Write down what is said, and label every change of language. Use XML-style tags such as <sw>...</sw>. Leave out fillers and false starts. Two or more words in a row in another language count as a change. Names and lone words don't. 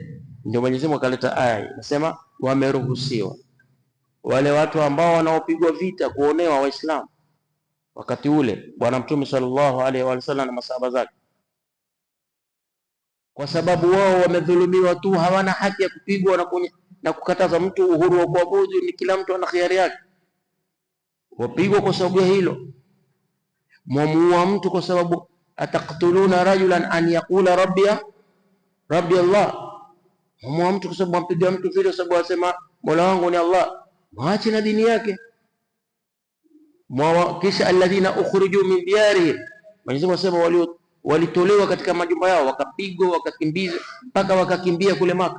<sw>Ndio Mwenyezi Mungu akaleta aya inasema wameruhusiwa wale watu ambao wanaopigwa vita, kuonewa Waislamu wakati ule Bwana Mtume</sw> <ar>صلى الله عليه وسلم</ar> <sw>na masahaba zake, kwa sababu wao wamedhulumiwa tu, hawana haki ya kupigwa na kukataza mtu uhuru wa kuabudu. Ni kila mtu ana khiari yake. Wapigwa kwa sababu ya hilo. Mwamuua mtu kwa sababu</sw> <ar>أتقتلون رجلا أن يقول ربي الله.</ar> <sw>Mwamuua mtu kwa sababu ampiga mtu vile sababu asema Mola wangu ni Allah. Mwache na dini yake. Kisha</sw> <ar>الذين أخرجوا من ديارهم,</ar> <sw>Mwenyezi Mungu asema walitolewa katika majumba yao, wakapigwa, wakakimbizwa mpaka wakakimbia kule Maka.</sw>